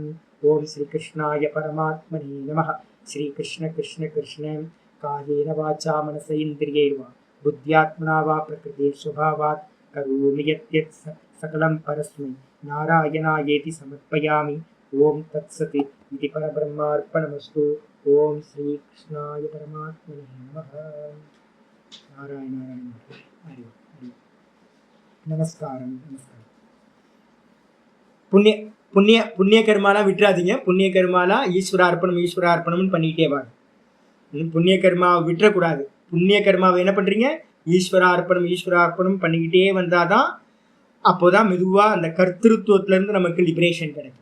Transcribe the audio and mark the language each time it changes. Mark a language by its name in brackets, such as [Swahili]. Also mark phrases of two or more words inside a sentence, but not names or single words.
[Sanskrit] ओम श्रीकृष्णाय परमात्मने नमः। श्रीकृष्ण कृष्ण कृष्ण कायेन वाचा मनसेन्द्रियैर्वा बुद्ध्यात्मना वा प्रकृते स्वभावात् करोमि यत् सकलं परस्मै नारायणायेति समर्पयामि। ओम तत्सत् इति परब्रह्मार्पणमस्तु। ओम श्रीकृष्णाय परमात्मने नमः। नारायण नारायण हरि हरि। [Tamil] நமஸ்காரம் நமஸ்காரம். புண்ணிய புண்ணிய புண்ணிய கர்மாலாம் விட்டுறாதீங்க. புண்ணிய கர்மாலாம் ஈஸ்வரார்ப்பணம்னு பண்ணிக்கிட்டே வாங்க. புண்ணிய கர்மாவை விட்டுறக்கூடாது. புண்ணிய கர்மாவை என்ன பண்ணுறீங்க? ஈஸ்வரார்ப்பணம் பண்ணிக்கிட்டே வந்தால் தான் அப்போதான் மெதுவாக அந்த கர்த்திருவத்திலேருந்து நமக்கு லிபரேஷன் கிடைக்கும்.